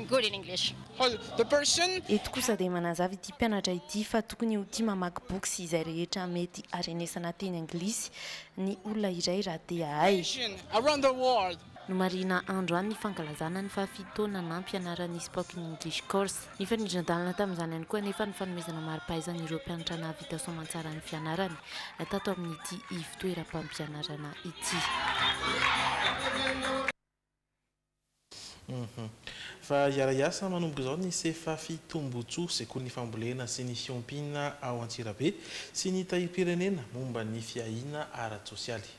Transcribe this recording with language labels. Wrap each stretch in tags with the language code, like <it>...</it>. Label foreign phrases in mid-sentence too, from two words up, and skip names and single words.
<mg>Eto kosa dia manazava ity mpianatra ity fa tokony ho tia mamaky boky sy izay rehetra mety harenesana teny anglisy ny olona iray raha te hahay. No marina andro any ny fankalazana ny fahafitoana nampianarany</mg> <en>spoken english course.</en> <mg>Ny fanindran-dalana tamin'izany ihany koa nefa ny fanomezana mari-pahaizana ireo mpianatra nahavita soamantsara ny fianarany tato amin'ity ivitoeram-pampianarana ity. Fa iara-iasa manomboka izao ny sefa fitombotsoa sekoly ny fambolena sy ny fiompiana ao Antsirabe sy ny tahirim-pirenena momba ny fiahiana ara-tsosialy.</mg>